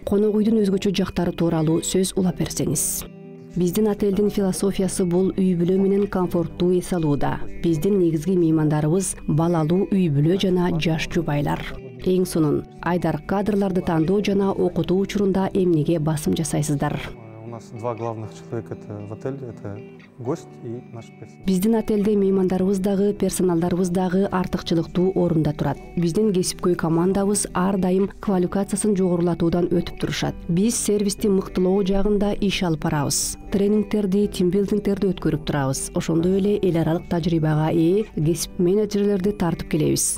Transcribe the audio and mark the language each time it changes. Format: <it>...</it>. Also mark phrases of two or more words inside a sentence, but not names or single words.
<ky>Конок үйдүн өзгөчө жактары тууралуу сөз улап берсеңиз. Биздин отелдин философиясы бул үй бүлө менен комфорттуу эс алууда. Биздин негизги меймандарыбыз балалуу үй бүлө жана жаш жубайлар. Эң сонун, айдар кадрларды тандоо жана окутуу учурунда эмнеге басым жасайсыздар?</ky> <ru>У нас два главных человека в отеле, это гость и наш персонал.</ru> <ky>Биздин отелде меймандарыбыз дагы, персоналдарыбыз дагы артыкчылыктуу орунда турат. Биздин кесипкөй командабыз ар дайым квалификациясын жогорулатуудан өтүп турушат. Биз сервисти мыктылоо жагында иш алып барабыз. Тренингтерди, тимбилдингтерди өткөрүп турабыз. Ошондой эле эл аралык тажрыйбага ээ кесип менеджерлерди тартып келебиз.</ky>